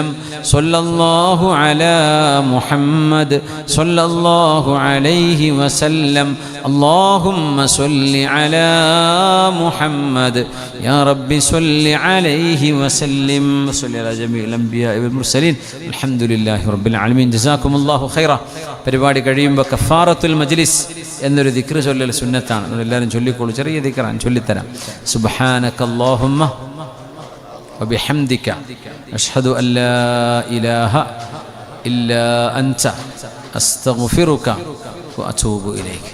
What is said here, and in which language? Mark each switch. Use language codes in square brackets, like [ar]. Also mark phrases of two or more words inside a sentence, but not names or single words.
[ar] صلى الله على محمد صلى الله عليه وسلم. اللهم صل على محمد يا رب صل عليه وسلم. صل على جميع الأنبياء والمرسلين. الحمد لله رب العالمين. جزاكم الله خيرا. [ml] പരിപാടി കഴിയുമ്പോൾ [ar] كفارة المجلس [ml] എന്നൊരു ദിക്ർ ചൊല്ലൽ സുന്നത്താണ്. എല്ലാവരും ചൊല്ലിക്കോളൂ. ചെറിയ ദിക്റാണ്, ചൊല്ലിത്തരാം. [ar] سبحانك اللهم وبحمدك أشهد أن لا إله إلا أنت أستغفرك وأتوب إليك.